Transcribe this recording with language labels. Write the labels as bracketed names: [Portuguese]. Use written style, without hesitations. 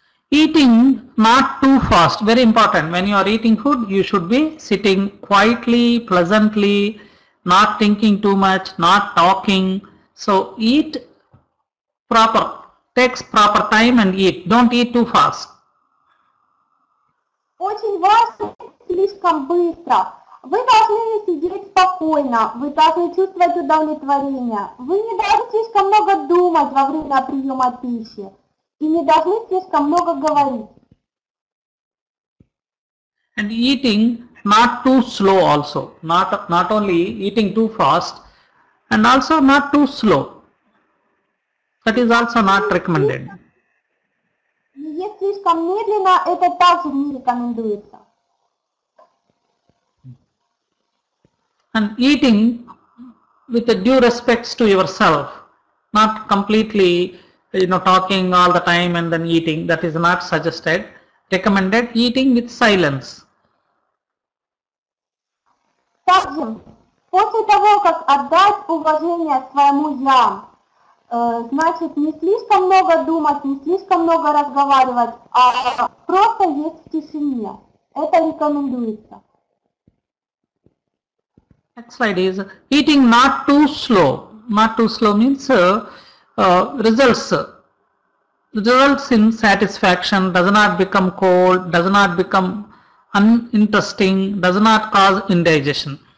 [English] Eating not too fast, very important. When you are eating food, you should be sitting quietly, pleasantly, not thinking too much, not talking. So eat proper, takes proper time and eat. Don't eat too fast. [Russian] Очень важно слишком быстро. Вы должны сидеть спокойно, вы должны чувствовать удовлетворение. Вы не должны слишком много думать во время приема пищи и не должны слишком много говорить. [English] And eating not too slow also, not only eating too fast and also not too slow. That is also not recommended. [Russian] Есть слишком медленно, это также не рекомендуется. [English] And eating with a due respects to yourself, not completely, talking all the time and then eating. That is not suggested. Recommended eating with silence. [Russian] Также, после того, как отдать уважение своему «я», значит, не слишком много думать, не слишком много разговаривать, а просто есть в тишине. Это рекомендуется. [English] Next slide is eating not too slow. Not too slow means results in satisfaction, does not become cold, does not become uninteresting, does not cause indigestion.